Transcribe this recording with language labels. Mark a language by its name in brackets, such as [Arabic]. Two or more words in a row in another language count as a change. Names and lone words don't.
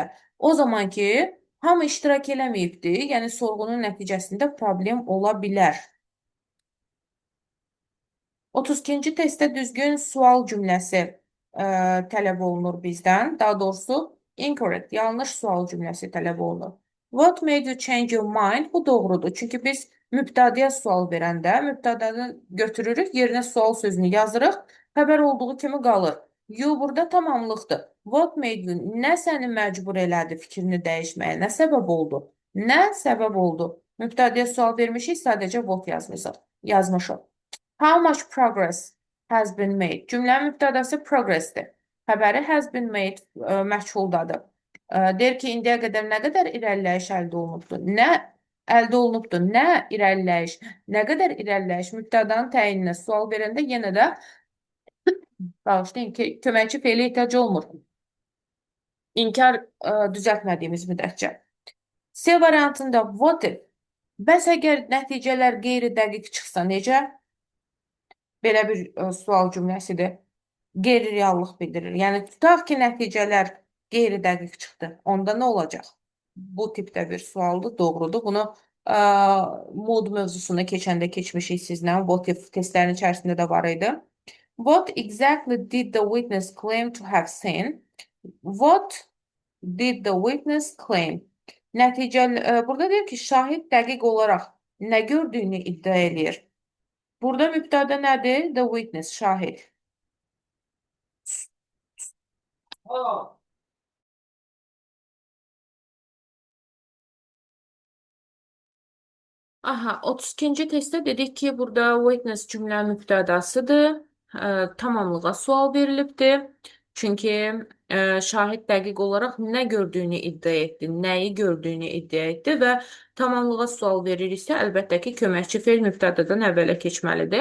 [Azerbaijani] O zaman ki, hamı iştirak eləməyibdi, yəni sorğunun nəticəsində problem ola bilər. 32-ci testdə düzgün sual cümləsi tələb olunur bizdən. Daha doğrusu, incorrect, yanlış sual cümləsi tələb olunur. [English] What made you change your mind? [Azerbaijani] Bu doğrudur. Çünki biz mübtədəyə sual verəndə mübtədəni götürürük, yerinə sual sözünü yazırıq, xəbər olduğu kimi qalır. You burada tamamlıqdır. [English] What made you? [Azerbaijani] Nə səni məcbur elədi fikrini dəyişməyə? Nə səbəb oldu? Nə səbəb oldu? Mübtədəyə sual vermişik, sadəcə what yazmışıq. [English] How much progress has been made? [Azerbaijani] Cümlənin mübtədəsi progressdir. Xəbəri [English] has been made [Azerbaijani] məchuldadır. Deyir ki, indiyə qədər nə qədər irəliləyiş əldə olunubdur? Nə əldə olunubdur? Nə irəliləyiş? Nə qədər irəliləyiş? Mübtədanın təyininə sual verəndə yenə də bağışlayın ki, köməkçi feylə ehtiyac olmur. İnkar düzəltmədiyimiz müddətcə. C variantında [English] what if? [Azerbaijani] Bəs əgər nəticələr qeyri-dəqiq çıxsa necə? Belə bir sual cümləsidir. Qeyri-reallıq bildirir. Yəni, tutaq ki, nəticələr qeyri-dəqiq çıxdı. Onda nə olacaq? Bu tipdə bir sualdır, doğrudur. Bunu Ə, mod mövzusunda keçəndə keçmişik sizlə. [English] What if [Azerbaijani] testlərin içərisində də var idi. [English] What exactly did the witness claim to have seen? What did the witness claim? [Azerbaijani] Burada deyir ki, şahid dəqiq olaraq nə gördüyünü iddia eləyir. Burada mübtəda nədir? [English] The witness, [Azerbaijani] şahid. Aha, 32-ci testdə dedik ki, burada witness cümlə mübtədasıdır. Tamamlığa sual verilibdir. Çünki şahid dəqiq olaraq nə gördüyünü iddia etdi, nəyi gördüyünü iddia etdi və tamamlığa sual veririksə, əlbəttə ki, köməkçi fe'l mübtədadan əvvələ keçməlidir.